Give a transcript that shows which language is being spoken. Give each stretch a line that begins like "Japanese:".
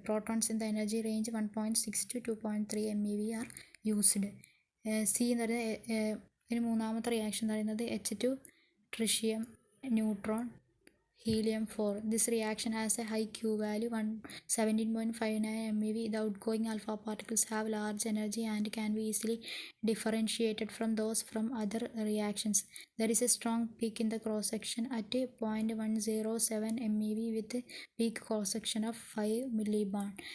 English: Protons in the energy range 1.6 to 2.3 MeV are used.
Malayalam: C എന്ന് പറയുന്നത് ഇതിന് മൂന്നാമത്തെ റിയാക്ഷൻ എന്ന് പറയുന്നത് H2 tritium neutron helium 4.
English: This reaction has a high Q value 17.59 MeV. The outgoing alpha particles have large energy and can be easily differentiated from those from other reactions. There is a strong peak in the cross section at 0.107 MeV with a peak cross section of 5 millibarn.